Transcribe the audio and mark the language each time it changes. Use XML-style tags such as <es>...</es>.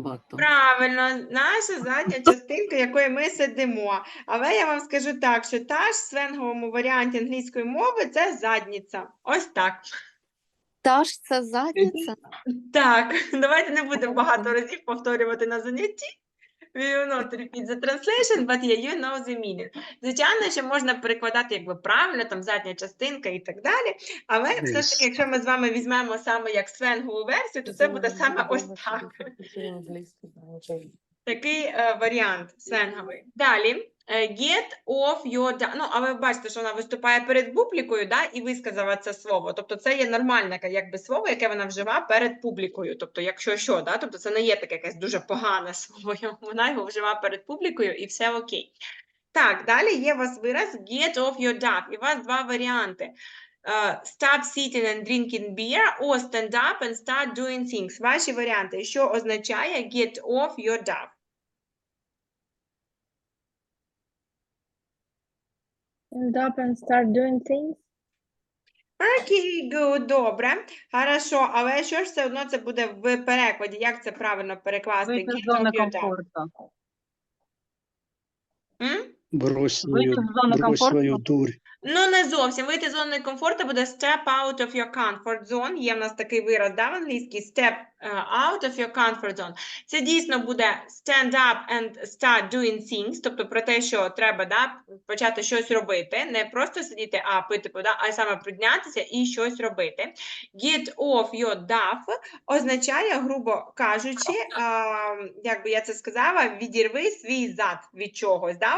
<uk>Правильно, наша задня частинка, якою ми сидимо. Але я вам скажу так, що touch в сленговому варіанті англійської мови – це задниця. Ось так. Таш це задниця? Так, давайте не будемо багато разів повторювати на занятті.</uk> <en>We will not repeat the translation, but yeah, you know the meaning.</en> <uk>Звичайно, що можна перекладати якби правильно, там задня частинка і так далі, але все ж таки, якщо ми з вами візьмемо саме як сленгову версію, то це буде саме ось так. Такий варіант сленговий. Далі.</uk> <en>Get off your duff.</en> <uk>Ну, а ви бачите, що вона виступає перед публікою, да, і висказала це слово. Тобто це є нормальне якби, слово, яке вона вжива перед публікою. Тобто, якщо що, да, тобто це не є таке якесь дуже погане слово, вона його вжива перед публікою і все окей. Так, далі є у вас вираз</uk> <en>get off your duff.</en> <uk>І у вас 2 варіанти.</uk> <en>Stop sitting and drinking beer, or stand up and start doing things.</en> <uk>Ваші варіанти. Що означає</uk> <en>get off your duff? Stand up and start doing things.</en> <uk>Окей, good, добре. Хорошо, але що ж все одно це буде в перекладі? Як це правильно перекласти? Вийти</uk> <en>Get</en> <uk>з зони</uk> <en>off your duff.</en> <uk>комфорту. Брось Вийти з зони брось свою комфорту. дурь. Ну, не зовсім. Вийти з зони комфорту буде</uk> <en>step out of your comfort zone.</en> <uk>Є в нас такий вираз, да, в англійській,</uk> <en>step out of your comfort zone.</en> <uk>Це дійсно буде</uk> <en>stand up and start doing things,</en> <uk>тобто про те, що треба, да, почати щось робити. Не просто сидіти, а пити, да, а саме піднятися і щось робити.</uk> <en>Get off your duff</en> <uk>означає, грубо кажучи, як би я це сказала, відірви свій зад від чогось. Да?</uk>